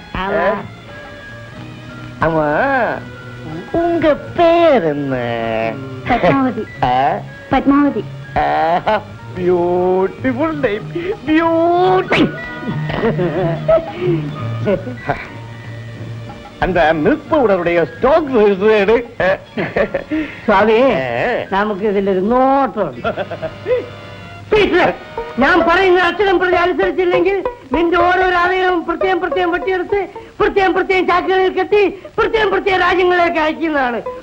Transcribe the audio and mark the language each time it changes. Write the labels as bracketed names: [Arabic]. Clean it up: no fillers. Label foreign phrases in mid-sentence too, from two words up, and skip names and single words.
[Tamil] ஆமா, உங்க பேர் என்ன? [Malayalam] പത്മാവതി. പത്മാവതി. [English] beautiful name, beauty. [Tamil] அந்த [English] milk powder-உடைய [Tamil] ஸ்டாக் எடு. [Malayalam] സ്വാമി നമുക്ക് ഇതിലൊരു നോട്ടുണ്ട്. ഞാൻ പറയുന്ന അക്ഷരം പ്രതി അനുസരിച്ചില്ലെങ്കിൽ നിന്റെ ഓരോരോ അവയവം പ്രത്യേകം വെട്ടിയെടുത്ത് പ്രത്യേകം ചാക്കുകളിൽ കെട്ടി പ്രത്യേകം രാജ്യങ്ങളിലേക്ക് അയക്കുന്നതാണ്.